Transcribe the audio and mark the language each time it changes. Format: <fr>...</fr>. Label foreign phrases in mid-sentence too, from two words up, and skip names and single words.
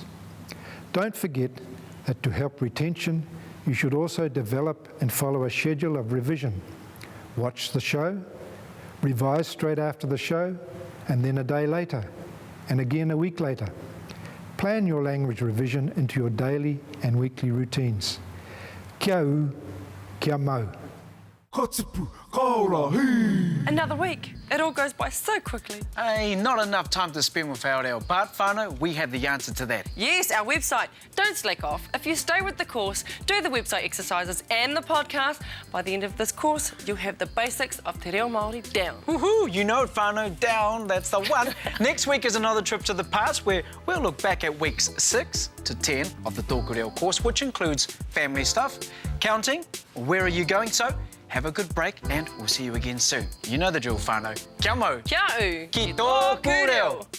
<en>Don't forget that to help retention, you should also develop and follow a schedule of revision. Watch the show, revise straight after the show, and then a day later, and again a week later. Plan your language revision into your daily and weekly routines.</en> <mi>Kia u, kia mau.</mi> <en>Another week, It all goes by so quickly. Hey, not enough time to spend with Aoreo, but whānau, we have the answer to that. Yes, our website. Don't slack off. If you stay with the course, do the website exercises and the podcast, by the end of this course, you'll have the basics of Te Reo Māori down. Woohoo! You know it, whānau, down, that's the one. Next week is another trip to the past where we'll look back at weeks 6 to 10 of the TŌKU Reo course, which includes family stuff, counting, where are you going? So, have a good break and we'll see you again soon. You know the drill, whānau.</en> <mi>Kia mau. Kia au. Ki tōku reo.</mi>